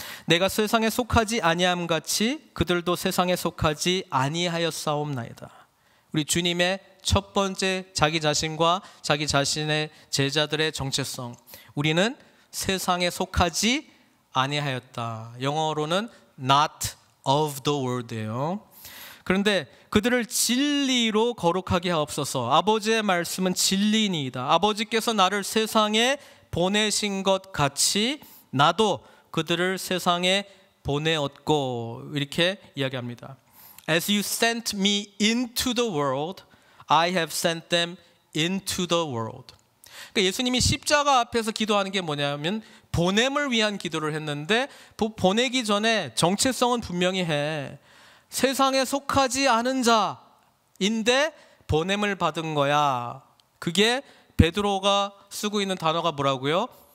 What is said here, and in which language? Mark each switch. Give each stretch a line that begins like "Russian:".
Korean: 내가 세상에 속하지 아니함 같이 그들도 세상에 속하지 아니하였사옵나이다. 우리 주님의 첫 번째 자기 자신과 자기 자신의 제자들의 정체성, 우리는 세상에 속하지 아니하였다. 영어로는
English: not of the world
Korean: 예요. 그런데 그들을 진리로 거룩하게 하옵소서. 아버지의 말씀은 진리니이다. 아버지께서 나를 세상에 보내신 것 같이 나도 그들을 세상에 보내었고, 이렇게 이야기합니다.
English: As you sent me into the world, I have sent them into the world.
Korean: 그러니까 예수님이 십자가 앞에서 기도하는 게 뭐냐면 보냄을 위한 기도를 했는데, 보내기 전에 정체성은 분명히 해. 세상에 속하지 않은 자인데 보냄을 받은 거야. 그게 베드로가 쓰고 있는 단어가 뭐라고요?